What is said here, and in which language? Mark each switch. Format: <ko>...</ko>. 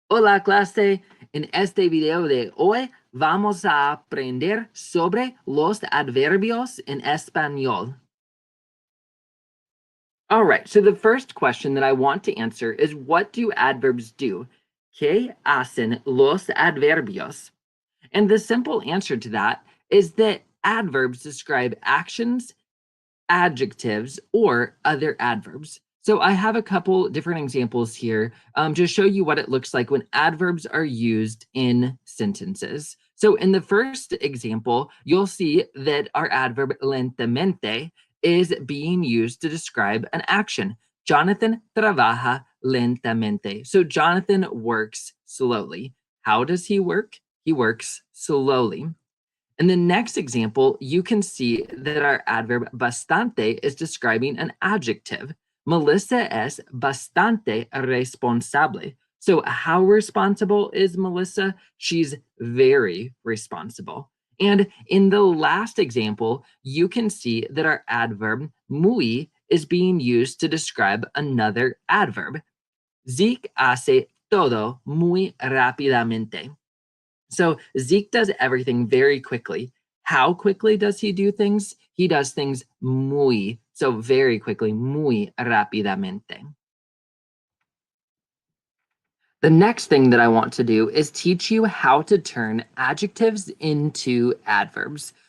<es>Hola clase, en este video de hoy vamos a aprender sobre los adverbios en español.</es> <en>All right, so the first question that I want to answer is, what do adverbs do?</en> <es>¿Qué hacen los adverbios?</es> <en>And the simple answer to that is that adverbs describe actions, adjectives, or other adverbs. So I have a couple different examples here to show you what it looks like when adverbs are used in sentences. So in the first example, you'll see that our adverb lentamente is being used to describe an action.</en> <es>Jonathan trabaja lentamente.</es> <en>So Jonathan works slowly. How does he work? He works slowly. In the next example, you can see that our adverb bastante is describing an adjective.</en> <es>Melissa es bastante responsable.</es> <en>So how responsible is Melissa? She's very responsible. And in the last example, you can see that our adverb muy is being used to describe another adverb.</en> <es>Zeke hace todo muy rápidamente.</es> <en>So Zeke does everything very quickly. How quickly does he do things? He does things muy, so very quickly,</en> <es>muy rápidamente.</es> <en>The next thing that I want to do is teach you how to turn adjectives into adverbs.</en>